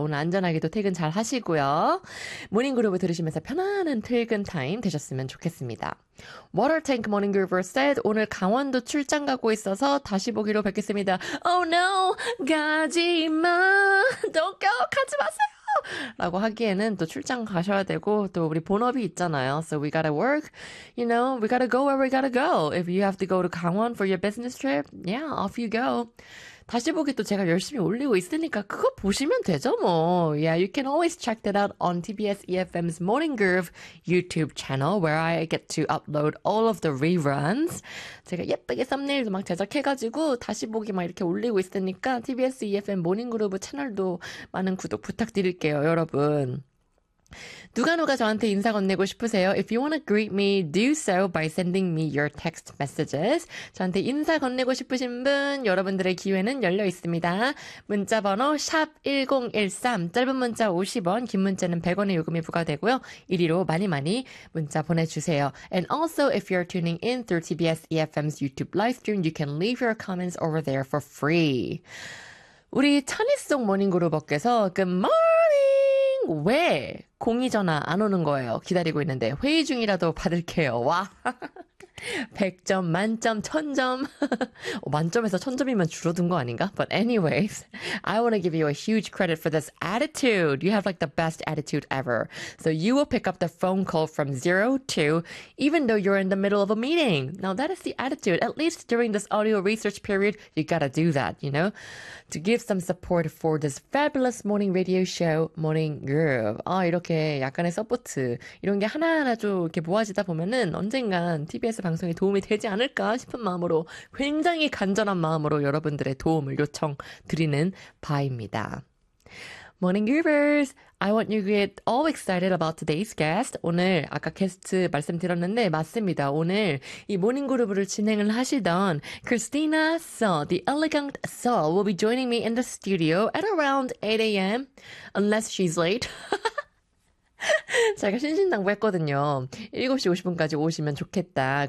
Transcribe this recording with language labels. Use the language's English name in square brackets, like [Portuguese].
[Korean] 오늘 안전하게도 퇴근 잘 하시고요. 모닝 그룹을 들으시면서 편안한 퇴근 타임 되셨으면 좋겠습니다. Water Tank Morning Groover said, 오늘 강원도 출장 가고 있어서 다시 보기로 뵙겠습니다. [English] Oh no! [Korean] 가지마! [English] Don't go! [Korean] 가지 마세요! 라고 하기에는 또 출장 가셔야 되고 또 우리 본업이 있잖아요. [English] So we gotta work, you know, we gotta go where we gotta go. If you have to go to Gangwon for your business trip, yeah, off you go. [Korean] 다시 보기 또 제가 열심히 올리고 있으니까 그거 보시면 되죠, 뭐. [English] Yeah, you can always check that out on TBS EFM's Morning Groove YouTube channel where I get to upload all of the reruns. [Korean] 제가 예쁘게 썸네일도 막 제작해가지고 다시 보기 막 이렇게 올리고 있으니까 TBS EFM 모닝 그룹 채널도 많은 구독 부탁드릴게요, 여러분. 누가 저한테 인사 건네고 싶으세요? [English] If you wanna greet me, do so by sending me your text messages. [Korean] 저한테 인사 건네고 싶으신 분, 여러분들의 기회는 열려 있습니다. 문자 번호 #1013, 짧은 문자 50원, 긴 문자는 100원의 요금이 부과되고요. 이리로 많이 많이 문자 보내주세요. [English] And also, if you're tuning in through TBS EFM's YouTube live stream, you can leave your comments over there for free. [Korean] 우리 천일송 모닝그룹께서 [English] Good morning! [Korean] 왜 공이 전화 안 오는 거예요? 기다리고 있는데 회의 중이라도 받을게요. 와. 100점 만점 1000점. 만점에서 1000점이면 줄어든 거 아닌가? [English] But anyways, I want to give you a huge credit for this attitude. You have like the best attitude ever. So you will pick up the phone call from 02 even though you're in the middle of a meeting. Now that is the attitude. At least during this audio research period, you gotta do that, you know? To give some support for this fabulous morning radio show, Morning Groove. [Korean] 아, 이렇게 약간의 서포트 이런 게 하나하나 좀 이렇게 모아지다 보면은 언젠간 TBS 방송에 도움이 되지 않을까 싶은 마음으로 굉장히 간절한 마음으로 여러분들의 도움을 요청 드리는 바입니다. [English] Morning Groovers, I want you to get all excited about today's guest. [Korean] 오늘 아까 게스트 말씀드렸는데 맞습니다. 오늘 이 모닝 그룹을 진행을 하시던 [English] Christina Seo, the elegant Seo, will be joining me in the studio at around 8 a.m. unless she's late. [Korean] 제가 신신당부했거든요. 7시 50분까지 오시면 좋겠다.